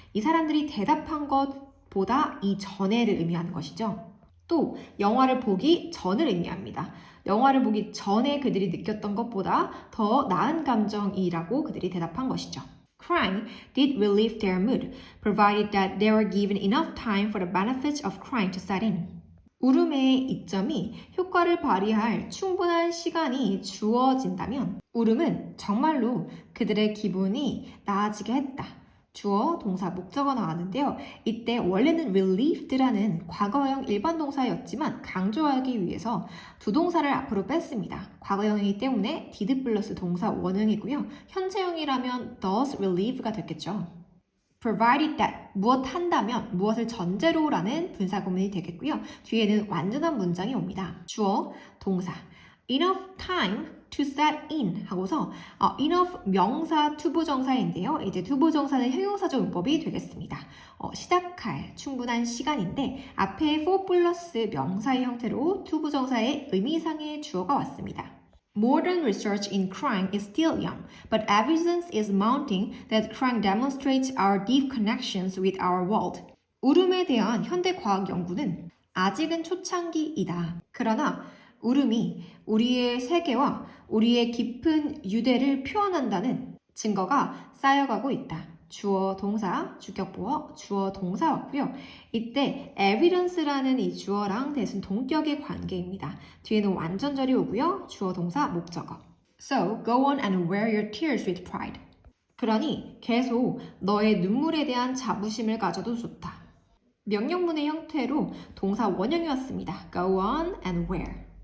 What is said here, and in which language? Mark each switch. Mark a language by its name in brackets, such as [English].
[Korean] 이 사람들이 대답한 것보다 이전에를 의미하는 것이죠. 또 영화를 보기 전을 의미합니다. 영화를 보기 전에 그들이 느꼈던 것보다 더 나은 감정이라고 그들이 대답한 것이죠. [English] Crying did relieve their mood, provided that they were given enough time for the benefits of crying to set in. [Korean] 울음의 이점이 효과를 발휘할 충분한 시간이 주어진다면 울음은 정말로 그들의 기분이 나아지게 했다. 주어, 동사, 목적어 나왔는데요. 이때 원래는 relieved라는 과거형 일반 동사였지만 강조하기 위해서 두 동사를 앞으로 뺐습니다. 과거형이기 때문에 did 플러스 동사 원형이고요. 현재형이라면 does relieve가 됐겠죠. provided that 무엇 한다면 무엇을 전제로라는 분사구문이 되겠고요. 뒤에는 완전한 문장이 옵니다. 주어, 동사 enough time to set in 하고서 enough 명사 투부정사인데요. 이제 투부정사는 형용사적 문법이 되겠습니다. 시작할 충분한 시간인데 앞에 for 플러스 명사의 형태로 투부정사의 의미상의 주어가 왔습니다. [English] Modern research in crime is still young, but evidence is mounting that crime demonstrates our deep connections with our world. [Korean] 울음에 대한 현대 과학 연구는 아직은 초창기이다. 그러나 울음이 우리의 세계와 우리의 깊은 유대를 표현한다는 증거가 쌓여가고 있다. 주어, 동사, 주격보어, 주어, 동사 왔고요. 이때 evidence라는 이 주어랑 대신 동격의 관계입니다. 뒤에는 완전절이 오고요. 주어, 동사, 목적어. [English] So, go on and wear your tears with pride. [Korean] 그러니 계속 너의 눈물에 대한 자부심을 가져도 좋다. 명령문의 형태로 동사 원형이었습니다. [English] Go on and wear.